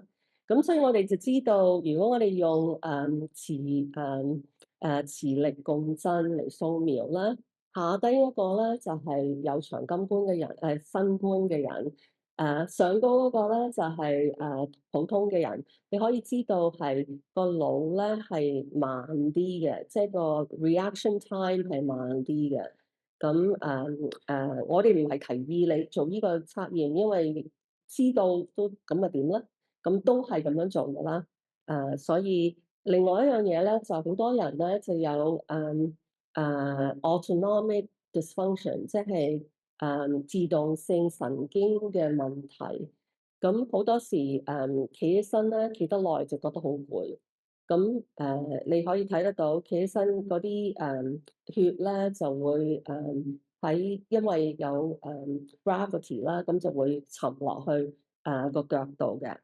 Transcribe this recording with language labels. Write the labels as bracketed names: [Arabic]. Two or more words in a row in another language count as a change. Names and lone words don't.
[Cantonese] 咁所以我哋就知道，如果我哋用磁力共振嚟掃描啦，下低一個咧就係有長金冠嘅人，新冠嘅人，上高嗰個咧就係普通嘅人。你可以知道係個腦咧係慢啲嘅，即係個 [English] reaction time [Cantonese] 係慢啲嘅。咁我哋唔係提議你做呢個測驗，因為知道都咁啊點咧？咁都係咁樣做㗎啦。所以另外一樣嘢咧，就好多人咧就有 [English] autonomic dysfunction， [Cantonese] 即係自動性神經嘅問題。咁好多時企起身咧，企得耐就覺得好攰。咁你可以睇得到，企起身嗰啲血咧就會因為有gravity 啦，咁就會沉落去個腳度嘅。